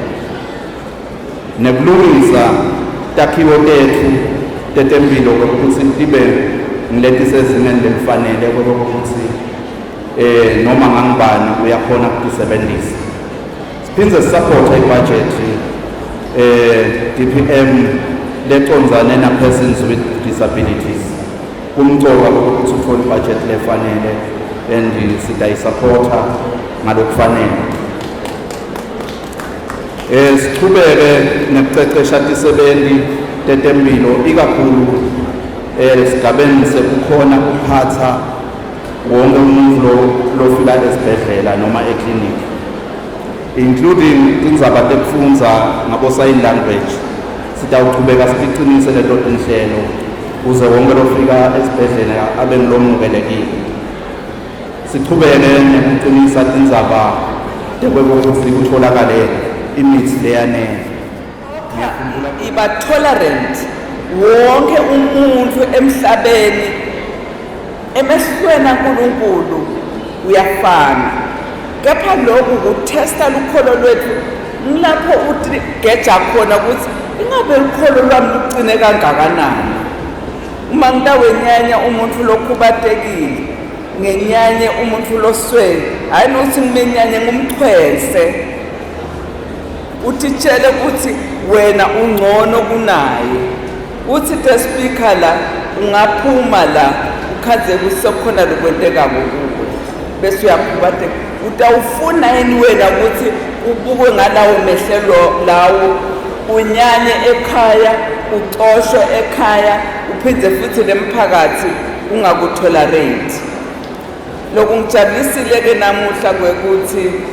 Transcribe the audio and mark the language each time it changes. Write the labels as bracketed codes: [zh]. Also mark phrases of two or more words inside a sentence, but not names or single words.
[ss] nekulungisa takhiwo tethu tetempilo kokuthi tibe ngiletisezingeni lelifanele kokuthi noma ngangibani uyakhona ukutisebenzisa siphindze sisapotha ibudget DPM lecondzane na [en] persons with disabilities [ss] kumcoka ukuthi uthole budget lefanele and sitayisupporta ngalokufanele sichubeke nekucecesha tisebenti tetempilo ikakhulu esigabeni sekukhona ukuphatha wonke umuntu lofika esibhedlela noma ekliniki including indzaba tekufundza ngabo [en] sign language [ss] sitawuchubeka siqinisise leto tinhlelo uze wonke lofika esibhedlela abe ngilomukelekile sichubeke nekuqinisa tindzaba tekwekokuthi kutholakale imithi leyanele iba tolerant wonke umuntu emhlabeni emehlweni kaNkulunkulu uyafana kepha lokhu kuthesta lukholo lwethu ngilapho uthi geja khona ukuthi ingabe lukholo lwami luqine kangakanani uma ngitawenyanya umuntu lokhubatekile ngenyanye umuntu loswele hayi nokuthi ngimenyanye ngumthwese utitshele ukuthi wena ungcono kunaye uthi [en] the speaker [ss] la ungaphuma la ukhaze kusekhona lokwenteka kuwe bese uyakhubateka utawufuna yini wena ukuthi ubukwe ngalawo mehlelo lawo unyanye ekhaya ucoshwe ekhaya uphindze futhi lemphakathi ungakutolerate lokhu ngijabulisile ke namuhla kwekuthi